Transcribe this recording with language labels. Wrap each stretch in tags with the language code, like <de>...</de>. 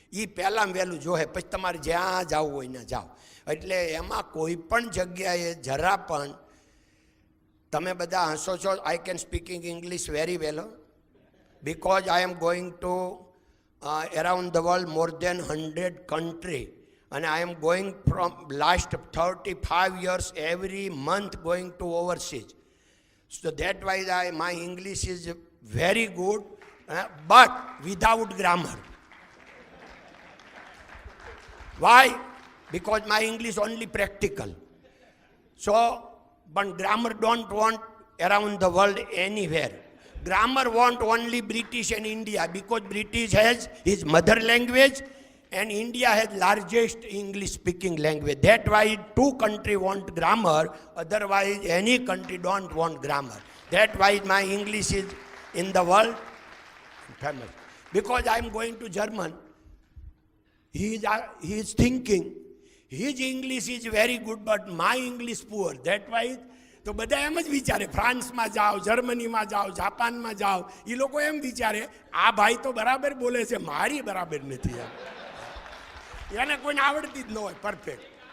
<gu>એ પહેલાં વહેલું જોહે, પછી તમારે જ્યાં જવું હોય ને જાઓ. એટલે એમાં કોઈ પણ જગ્યાએ જરા પણ તમે બધા હસો છો.</gu> <en>I can speaking English very well, because I am going to around the world more than 100 country, and I am going from last 35 years every month going to overseas. So that why my English is very good, but without grammar. Why? Because my English only practical. So, but grammar don't want around the world anywhere. Grammar want only British and India, because British has his mother language and India has largest English speaking language. That why two country want grammar, otherwise any country don't want grammar. That why my English is in the world famous. Because I am going to German, he is thinking his English is very good but my English poor. That why</en> <gu>તો બધા એમ જ વિચારે, ફ્રાન્સમાં જાઓ, જર્મનીમાં જાઓ, જાપાનમાં જાઓ, એ લોકો એમ વિચારે આ ભાઈ તો બરાબર બોલે છે, મારી બરાબર નથી. એને કોઈને આવડતી જ ન હોય પરફેક્ટ.</gu>